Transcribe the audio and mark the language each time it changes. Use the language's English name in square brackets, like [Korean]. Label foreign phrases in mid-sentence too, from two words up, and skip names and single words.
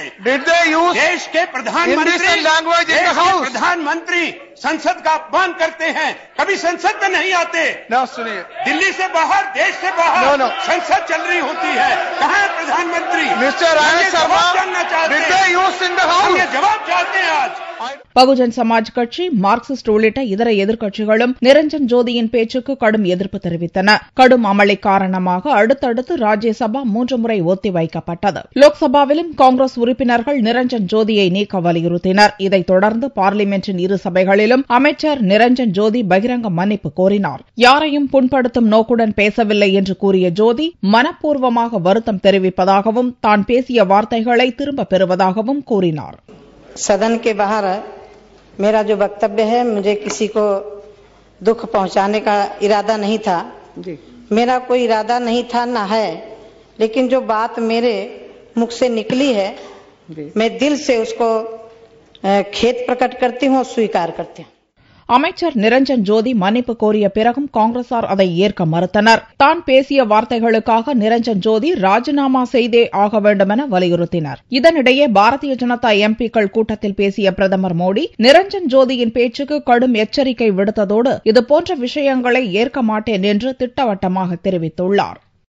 [Hindi] देश के प्रधानमंत्री संसद का अपमान करते हैं, कभी संसद में नहीं आते. सुनिए, दिल्ली से बाहर, देश से बाहर संसद चल रही होती है, कहां है प्रधानमंत्री? जवाब जानना चाहते हैं, जवाब चाहते हैं. आज [Tamil] பகுஜன் சமாஜ் கட்சி, மார்க்சிஸ்ட் உள்ளிட்ட இதர எதிர்க்கட்சிகளும் நிரஞ்சன் ஜோதியின் பேச்சுக்கு கடும் எதிர்ப்பு தெரிவித்தன. கடும் அமளி காரணமாக அடுத்தடுத்து ராஜ்யசபா 3 முறை ஒத்திவைக்கப்பட்டது. லோக்சபாவிலும் காங்கிரஸ் உறுப்பினர்கள் நிரஞ்சன் ஜோதியை நீக்க வலியுறுத்தினர். இதைத் தொடர்ந்து பார்லிமென்டின் இரு சபைகளிலும் அமைச்சர் நிரஞ்சன் ஜோதி பகிரங்க மன்னிப்பு கோரினார். யாரையும் புண்படுத்தும் நோக்குடன் பேசவில்லை என்று கூறிய ஜோதி மனப்பூர்வமாக வருத்தம் தெரிவிப்பதாகவும் தான் பேசிய வார்த்தைகளை திரும்பப் பெறுவதாகவும் கூறினார். [Hindi] सदन के बाहर मेरा जो वक्तव्य है, मुझे किसी को दुख पहुंचाने का इरादा नहीं था. मेरा कोई इरादा नहीं था, ना है. लेकिन जो बात मेरे मुख से निकली है, मैं दिल से उसको खेद प्रकट करती हूं और स्वीकार करती हूं. [Tamil] அமைச்சர் நிரஞ்சன் ஜோதி மன்னிப்பு கோரிய பிறகும் காங்கிரசார் அதை ஏற்க மறுத்தனர். தான் பேசிய வார்த்தைகளுக்காக நிரஞ்சன் ஜோதி ராஜினாமா செய்தே ஆக வேண்டும் என வலியுறுத்தினர். இதனிடையே பாரதிய ஜனதா எம்பிக்கள் கூட்டத்தில் பேசிய பிரதமர் மோடி நிரஞ்சன் ஜோதியின் பேச்சுக்கு கடும் எச்சரிக்கை விடுத்ததோடு இதுபோன்ற விஷயங்களை ஏற்க மாட்டேன் என்று திட்டவட்டமாக தெரிவித்துள்ளார்.